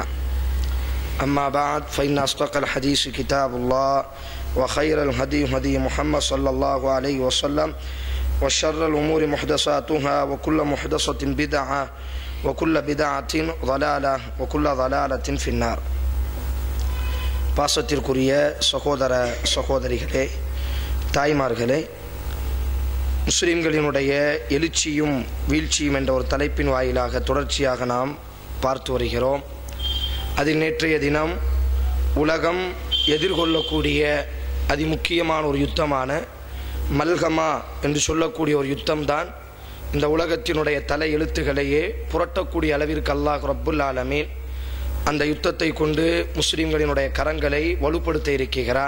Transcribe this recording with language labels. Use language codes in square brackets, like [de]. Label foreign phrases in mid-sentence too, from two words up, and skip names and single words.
[ar] أما بعد، فإن أصدق الحديث كتاب الله، وخير الهدي هدي محمد صلى الله عليه وسلم، وشر الأمور محدثاتها، وكل محدثة بدعة، وكل بدعة ضلالة، وكل ضلالة في النار. [ta] பாசத்திற்குரிய சகோதர சகோதரிகளே, தாய்மார்களே, முஸ்லிம்களினுடைய எழுச்சியும் வீழ்ச்சியும் என்ற ஒரு தலைப்பின் வாயிலாக தொடர்ச்சியாக நாம் பார்த்து வருகிறோம். அதில் நேற்றைய தினம் உலகம் எதிர்கொள்ளக்கூடிய அதிமுக்கியமான ஒரு யுத்தமான மல்கமா என்று சொல்லக்கூடிய ஒரு யுத்தம்தான் இந்த உலகத்தினுடைய தலை எழுத்துக்களையே புரட்டக்கூடிய அளவிற்கு [ar] الله رب العالمين [ta] அந்த யுத்தத்தை கொண்டு முஸ்லிம்களினுடைய கரங்களை வலுப்படுத்த இருக்கிறான்.